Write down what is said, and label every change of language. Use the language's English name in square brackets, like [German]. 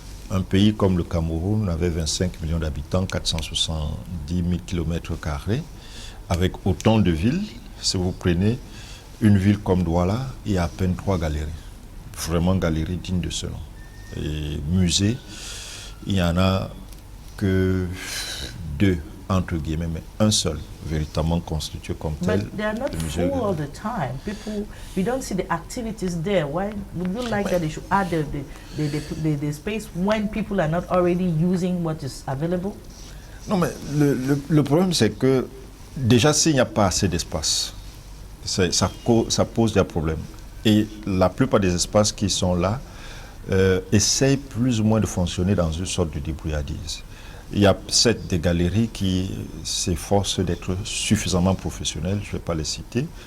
[French] Un pays comme le Cameroun avait 25 millions d'habitants, 470 000 km², avec autant de villes. Si vous prenez une ville comme Douala, il y a à peine 3 galeries. Vraiment galeries dignes de ce nom. Et musées, il n'y en a que 2, entre guillemets, mais un seul véritablement constitué comme tel. [English] But they are not full all the time. People, we don't see the activities there. Why would you like that they should add the space when people are not already using what is available? [French] Non, mais le problème, c'est que déjà, s'il n'y a pas assez d'espace, ça pose des problèmes. Et la plupart des espaces qui sont là essayent plus ou moins de fonctionner dans une sorte de débrouillardise. Il y a des galeries qui s'efforcent d'être suffisamment professionnelles, je ne vais pas les citer.